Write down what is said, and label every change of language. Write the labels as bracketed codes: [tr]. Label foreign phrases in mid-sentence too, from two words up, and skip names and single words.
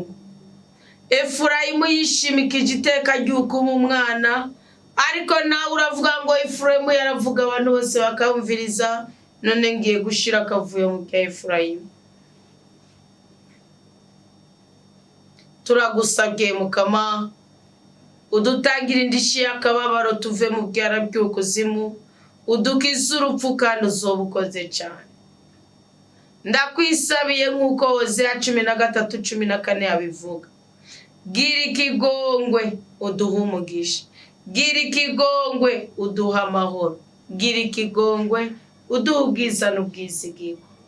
[rn] Efurayimu yishimikije iteka ry'uko umwana, ariko nawe uravuga ngo Efurayimu yaravuga abantu bose bakamviriza, none ngiye gushira akavuyo mu bya Efurayimu. Turagusabye mukama udutangira indishi y'akababaro tuve mu byara by'ukuzimu, udukize urupfu kandi uzobukoze cyane. Ndakwisabiye nk'uko Hosea 13:14 yabivuga. Gira ikigongwe uduha umugisha, gira ikigongwe uduha amahoro, gira ikigongwe uduha ubwiza n'ubwizigirwa.